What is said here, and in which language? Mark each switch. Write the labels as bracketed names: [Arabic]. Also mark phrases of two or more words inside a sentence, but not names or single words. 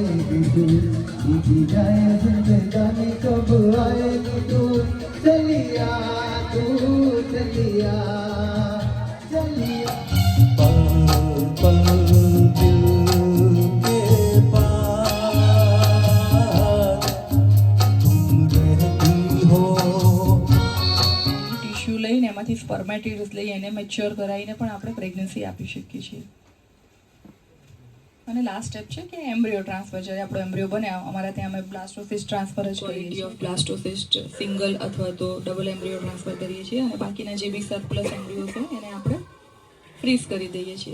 [Hindi] बीती जाए जिंदगानी कब आएगी तू चलिया तू चलिया चलिया पल पल दिल के पास तुम रहती हो [Gujarati] ટિશ્યુ લઈને એમાંથી સ્પર્મેટિડ્સ લઈ એને મેચ્યોર કરાવીને પણ આપણે પ્રેગ્નન્સી આપી શકીએ છીએ. અને [English] last step [Gujarati] છે કે [English] embryo transfer. [Gujarati] જ્યારે આપણો એમ્બ્રિયો બને અમારા ત્યાં અમે [English] blastocyst transfer [Gujarati] જ કરીએ છીએ. [English] of blastocyst single [Gujarati] અથવા તો [English] double embryo transfer [Gujarati] કરીએ છીએ અને બાકીના જે બી [English] surplus embryo [Gujarati] છે એને આપણે ફ્રીઝ કરી દઈએ છીએ.